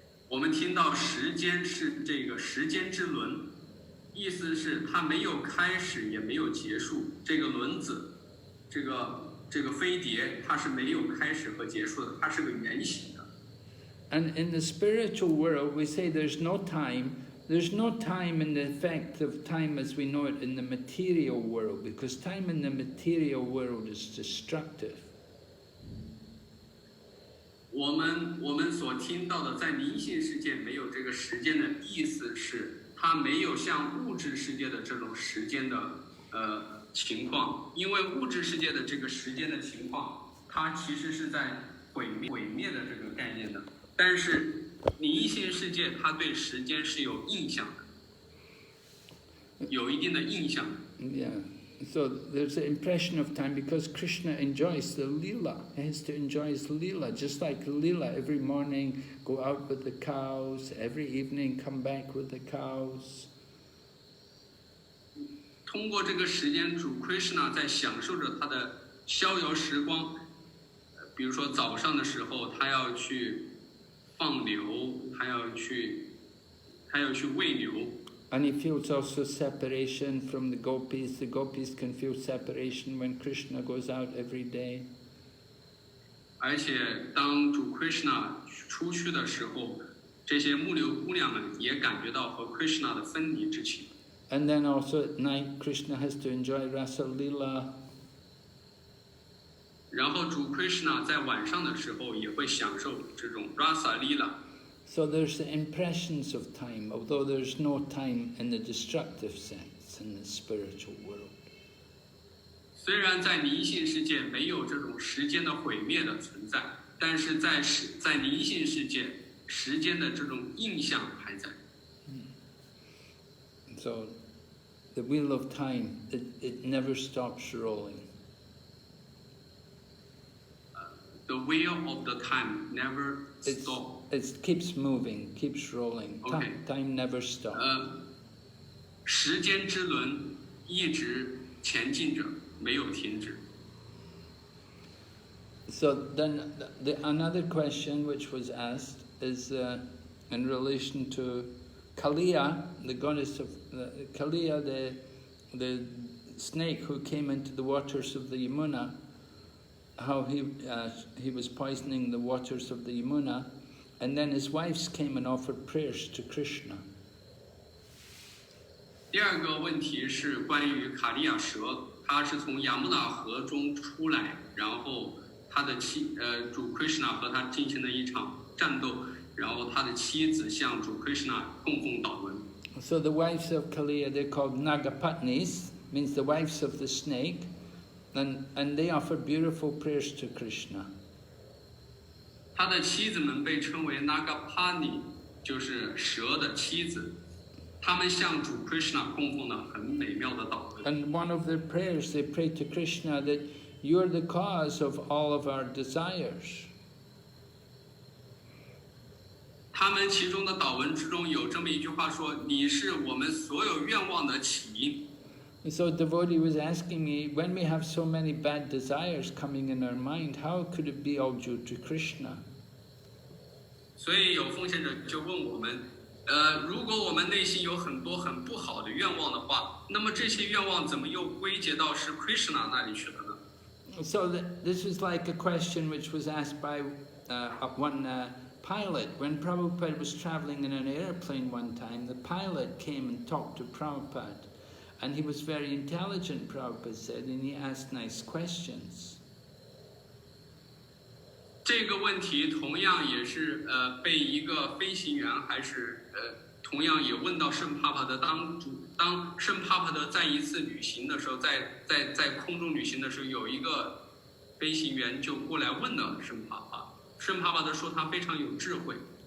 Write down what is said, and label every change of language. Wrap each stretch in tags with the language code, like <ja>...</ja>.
<zh>我们听到时间是这个时间之轮，意思是它没有开始也没有结束。这个轮子，这个飞碟，它是没有开始和结束的，它是个圆形的。</zh> <en>And in the spiritual world, we say there's no time. There's no time in the effect of time as we know it in the material world, because time in the material world is destructive.</en> <zh>我们所听到的在灵性世界没有这个时间的意思是，它没有像物质世界的这种时间的情况，因为物质世界的这个时间的情况，它其实是在毁灭的这个概念的。但是灵性世界它对时间是有印象的，有一定的印象。</zh> <en>Yeah. So there's the impression of time because Krishna enjoys the lila. He has to enjoy his lila, just like lila. Every morning go out with the cows, every evening come back with the cows.</en> <zh>通过这个时间，主 Krishna 在享受着他的逍遥时光。比如说早上的时候，他要去放牛，他要去喂牛。</zh> <en>And he feels also separation from the gopis. The gopis can feel separation when Krishna goes out every day.</en> <zh>而且当主 Krishna 出去的时候，这些牧牛姑娘们也感觉到和 Krishna 的分离之情。</zh> <en>And then also at night, Krishna has to enjoy Rasa Lila.</en> <zh>然后主 Krishna 在晚上的时候也会享受这种 Rasa Lila。</zh> <en>So there's the impressions of time, although there's no time in the destructive sense in the spiritual world.</en> <zh>虽然在灵性世界没有这种时间的毁灭的存在，但是在灵性世界，时间的这种印象还在。</zh> <en>So the wheel of time, it never stops rolling. The wheel of the time never stops. It keeps moving, keeps rolling. Okay. Time never stops.</en> <zh>时间之轮一直前进着，没有停止。</zh> <en>So then, another question which was asked is in relation to Kaliya, the goddess of Kaliya, the snake who came into the waters of the Yamuna. How he was poisoning the waters of the Yamuna, and then his wives came and offered prayers to Krishna.</en> <zh>第二个问题是关于卡利亚蛇，它是从雅穆纳河中出来，然后他的主 Krishna 和他进行了一场战斗，然后他的妻子向主 Krishna 供奉祷文。</zh> <en>So the wives of Kaliya, they're called Nagapatnis, means the wives of the snake. And they offered beautiful prayers to Krishna.</en> <zh>他的妻子们被称为 Nagapani， 就是蛇的妻子。他们向主 Krishna 供奉了很美妙的祷文。</zh> <en>And one of their prayers, they prayed to Krishna that you are the cause of all of our desires.</en> <zh>他们其中的祷文之中有这么一句话说：“你是我们所有愿望的起因。”</zh> <en>So devotee was asking me, when we have so many bad desires coming in our mind, how could it be all due to Krishna?</en> <zh>所以有奉献者就问我们，如果我们内心有很多很不好的愿望的话，那么这些愿望怎么又归结到是 Krishna 那里去了呢？</zh> <en>So this is like a question which was asked by one pilot. When Prabhupada was traveling in an airplane one time, the pilot came and talked to Prabhupada. And he was very intelligent, Prabhupada said, and he asked nice questions.</en> <zh>这个问题同样也是被一个飞行员还是同样也问到圣帕帕的当圣帕帕的在一次旅行的时候，在空中旅行的时候，有一个飞行员就过来问了圣帕帕，圣帕帕的说他非常有智慧。</zh>